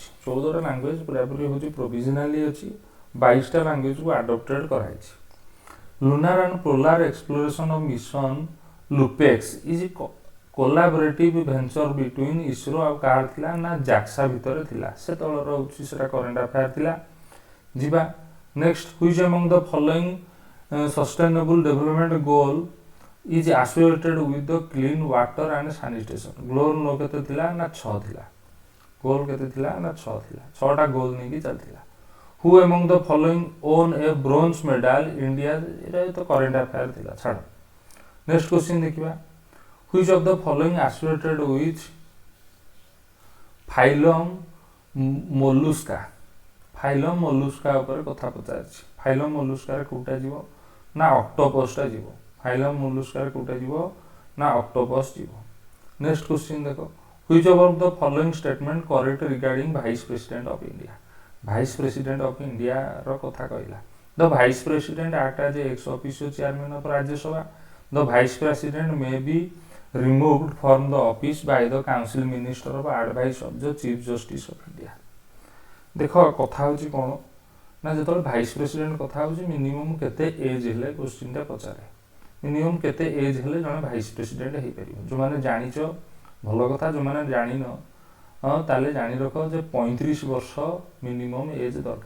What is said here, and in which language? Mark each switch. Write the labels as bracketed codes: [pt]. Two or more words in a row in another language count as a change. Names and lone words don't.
[or] 14ଟା ଲାଙ୍ଗୁଏଜ ପୁରାପୁରି ହେଉଛି ପ୍ରୋଭିଜନାଲି ଅଛି, 22ଟା ଲାଙ୍ଗୁଏଜକୁ ଆଡପ୍ଟେଡ୍ କରାହେଇଛି। [en] Lunar and Polar Exploration of Mission LUPEX is collaborative venture between ISRO [or] ଆଉ କାହାର ଥିଲା ନା ଜାକ୍ସା ଭିତରେ ଥିଲା। ସେତେବେଳର ହେଉଛି ସେଟା [en] current affair [or] ଥିଲା। [en] ଯିବା next, which among the following sustainable development goal is associated with the clean water and sanitation। [or] ଗ୍ଲୋର କେତେ ଥିଲା ନା 6 ଥିଲା। ଗୋଲ କେତେ ଥିଲା ନା 6 ଥିଲା। 6ଟା ଗୋଲ ନେଇକି ଚାଲିଥିଲା। [en] Who among the following own a bronze medal India? [or] ଏଇଟା ତ [en] current affair [or] ଥିଲା, ଛାଡ଼। [en] next question [or] ଦେଖିବା, [en] which of the following associated with phylum mollusca? phylum mollusca [or] ଉପରେ କଥା ପଚାରିଛି। [en] phylum mollusca [or] କୋଉଟା ଯିବ ନା ଅକ୍ଟୋପସଟା ଯିବ। [en] phylum mollusca [or] କୋଉଟା ଯିବ ନା ଅକ୍ଟୋପସ ଯିବ। [en] next question [or] ଦେଖ, [en] which of the following statement correct regarding vice president of India? vice president of India [or] କଥା କହିଲା। [en] the vice president act as ex officio chairman of Rajya Sabha. the vice president may be removed from the office by the council minister of advice of the chief justice of India। [or] ଦେଖ କଥା ହେଉଛି କ'ଣ ନା, ଯେତେବେଳେ [en] vice president [or] କଥା ହେଉଛି ମିନିମମ୍ କେତେ ଏଜ୍ ହେଲେ କ୍ୱେଶ୍ଚିନ୍ଟା ପଚାରେ। ମିନିମମ୍ କେତେ ଏଜ୍ ହେଲେ ଜଣେ [en] vice president [or] ହେଇପାରିବ। ଯେଉଁମାନେ ଜାଣିଛ ଭଲ କଥା, ଯେଉଁମାନେ ଜାଣିନ ତାହେଲେ ଜାଣି ରଖ ଯେ 35 ବର୍ଷ [en] minimum age [or] ଦରକାର।